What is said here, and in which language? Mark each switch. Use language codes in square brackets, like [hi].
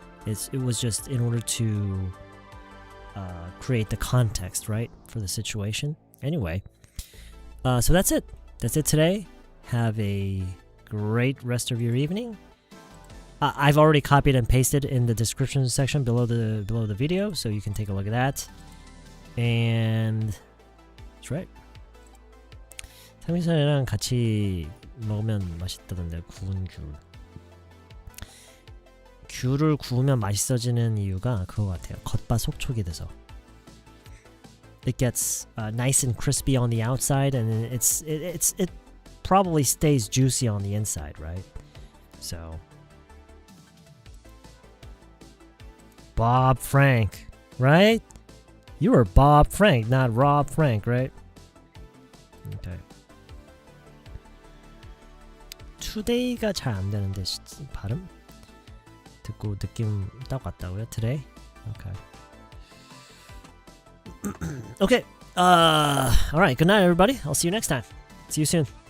[en] It was just in order to create the context, right, for the situation. Anyway, so that's it. That's it today. Have a great rest of your evening. I've already copied and pasted in the description section below the video, so you can take a look at that. And that's right. [ko] 삼겹살이랑 같이 먹으면 맛있다던데, 구운 귤. 귤을 구우면 맛있어지는 이유가 그거 같아요. 겉바속촉이 돼서. [en] It gets nice and crispy on the outside, and it probably stays juicy on the inside, right? So, Bob Frank, right? You were Bob Frank, not Rob Frank, right? Okay. [ko] Today가 잘 안 되는데 발음 듣고 느낌 딱 왔다고요? [en] Today? Okay. Okay. All right. Good night, everybody. I'll see you next time. See you soon.